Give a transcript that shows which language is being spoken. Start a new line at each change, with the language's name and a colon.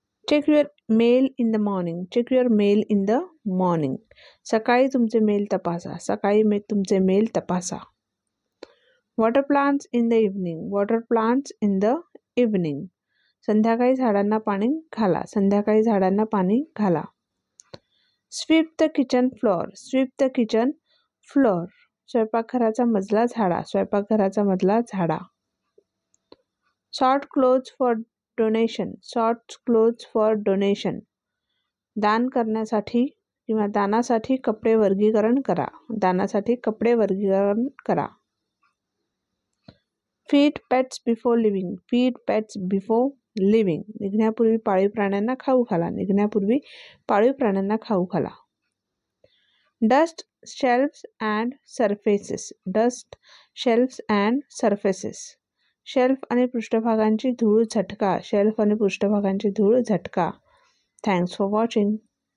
English: Check your mail in the morning. Check your mail in the morning.
Marathi: सकाळी तुमचे mail तपासा. सकाळी तुमचे मेल तपासा.
English: Water plants in the evening. Water plants in the evening.
Marathi: संध्याकाळी झाडांना पाणी घाला. संध्याकाळी झाडांना पाणी घाला.
English: Sweep the kitchen floor. Sweep the kitchen floor.
Marathi: स्वयंपाकघराचा मजला झाडा. स्वयंपाकघराचा मजला झाडा.
English: Sort clothes for donation. Sort clothes for donation.
Marathi: दान करण्यासाठी किंवा दानासाठी कपडे वर्गीकरण करा. दानासाठी कपडे वर्गीकरण करा.
English: Feed pets before living. Feed pets before living.
Marathi: निघण्यापूर्वी पाळीव प्राण्यांना खाऊ घाला. निघण्यापूर्वी पाळीव प्राण्यांना खाऊ घाला.
English: Dust shelves and surfaces. Dust shelves and surfaces.
Marathi: Shelf आणि पृष्ठभागांची धूळ झटका. शेल्फ आणि पृष्ठभागांची धूळ झटका.
English: Thanks for watching.